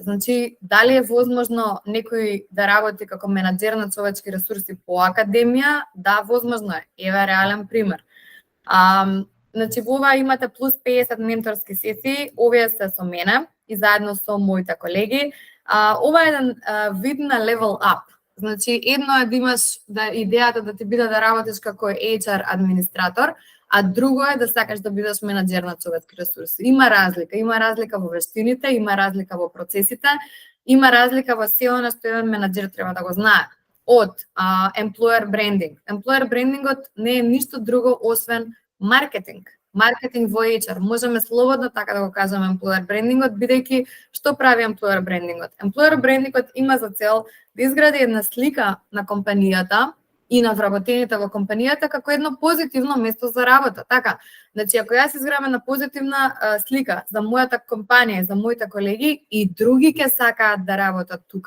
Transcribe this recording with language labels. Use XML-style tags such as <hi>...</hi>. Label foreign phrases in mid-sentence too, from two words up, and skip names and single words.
<mk>Значи, дали е возможно некој да работи како менаџер на човечки ресурси по академија? Да, возможно е. Еве реален пример. Значи, во ова имате плюс 50 менторски сесии, овие се со мене и заедно со моите колеги. Ова е еден вид на</mk> <en>level up.</en> <mk>Значи, едно е да имаш идејата да ти биде да работиш како HR администратор, а друго е да сакаш да бидеш менаџер на човечки ресурси. Има разлика во вештините, има разлика во процесите, има разлика во се она што еден менаџер треба да го знае. Од</mk> <en>employer branding. Employer brandingот</en> <mk>не е ништо друго освен маркетинг. Маркетинг во HR. Можеме слободно така да го кажеме</mk> <en>employer brandingот,</en> <mk>бидејќи што прави</mk> <en>employer brandingот? Employer brandingот</en> <mk>има за цел да изгради една слика на компанијата и на вработените во компанијата како едно позитивно место за работа. Така, значи ако јас изградам една позитивна слика за мојата компанија, за моите колеги, и други ќе сакаат да работат тука.</mk>